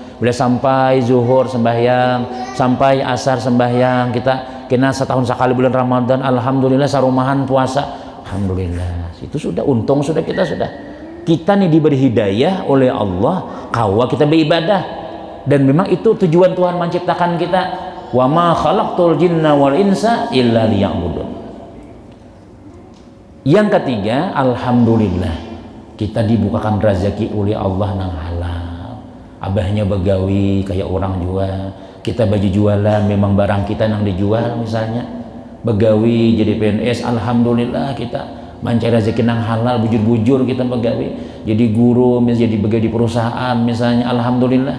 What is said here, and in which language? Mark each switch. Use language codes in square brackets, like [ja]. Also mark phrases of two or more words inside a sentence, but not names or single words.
[bjn] Bila sampai zuhur sembahyang, sampai asar sembahyang, kita kena setahun sekali bulan Ramadan, alhamdulillah sarumahan puasa, alhamdulillah. Itu sudah untung, sudah kita nih diberi hidayah oleh Allah, kawa kita beribadah, dan memang itu tujuan Tuhan menciptakan kita. [ar] وما خلقت الجن والإنس إلا ليعبدون. [bjn] Yang ketiga, alhamdulillah kita dibukakan rezeki oleh Allah nang halal. Abahnya begawi kayak orang jual, kita baju jualan memang barang kita nang dijual, misalnya begawi jadi PNS, alhamdulillah kita mencari rezeki nang halal, bujur-bujur kita begawi jadi guru, jadi begawi di perusahaan misalnya, alhamdulillah.